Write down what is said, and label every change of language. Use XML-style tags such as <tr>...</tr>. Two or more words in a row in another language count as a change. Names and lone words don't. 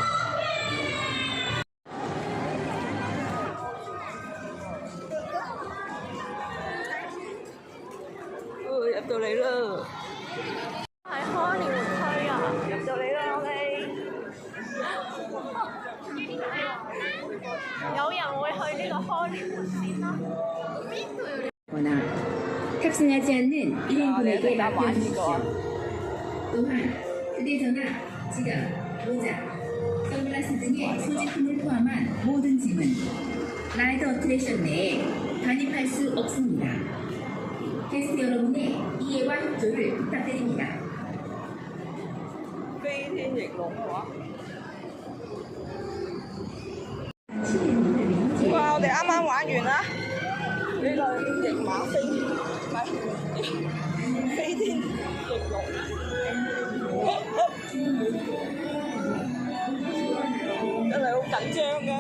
<yue>入到嚟啦！喺康連活區啊！入到嚟啦，我哋。有人會去呢個康連活先啦。</yue> <ko>탑승하지 않는 1인분에게 맡겨주십시오. 또한 휴대전화, 지갑, 모자, 선글라스 등의 소지품을 포함한 모든 짐은 라이드 어트랙션 내에 반입할 수 없습니다. 게스트 여러분의 이해와 협조를 부탁드립니다.</ko> <yue>飛天翼龍嘅話，哇！我哋啱啱玩完啦，呢個翼馬飛，唔係飛天翼龍，真係好緊張㗎，</yue>